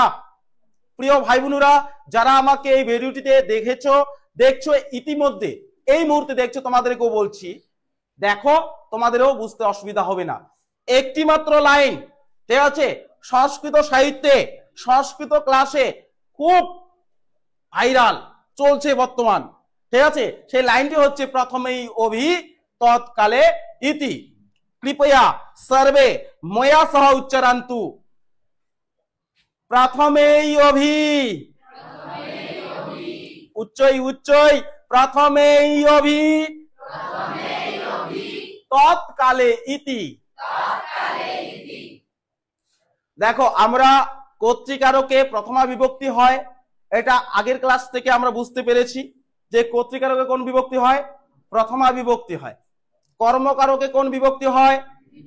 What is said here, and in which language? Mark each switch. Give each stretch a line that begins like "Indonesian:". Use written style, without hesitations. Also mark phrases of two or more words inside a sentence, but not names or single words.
Bangla: প্রিয় ভাই বোনেরা যারা আমাকে এই ভিডিওটিতে দেখছো ইতিমধ্যে এই মুহূর্তে দেখছো, তোমাদেরকেও বলছি দেখো, তোমাদেরও বুঝতে অসুবিধা হবে না। একটি মাত্র লাইন, ঠিক আছে, সংস্কৃত সাহিত্যে সংস্কৃত ক্লাসে খুব ভাইরাল চলছে বর্তমান, ঠিক আছে, সেই লাইনটি হচ্ছে
Sanskrit: প্রথমেই অভি তৎকালে ইতি। কৃপয়া सर्वे मया सह उच्चारन्तु। प्रथमेई अभि उच्चय प्रथमेई अभि तत्काले इति।
Bangla: देखो আমরা কর্তৃকারকে প্রথমা বিভক্তি হয়, এটা আগের ক্লাস থেকে আমরা বুঝতে পেরেছি যে কর্তৃকারকে কোন বিভক্তি হয়? প্রথমা বিভক্তি হয়। কর্মকারকে কোন বিভক্তি হয়?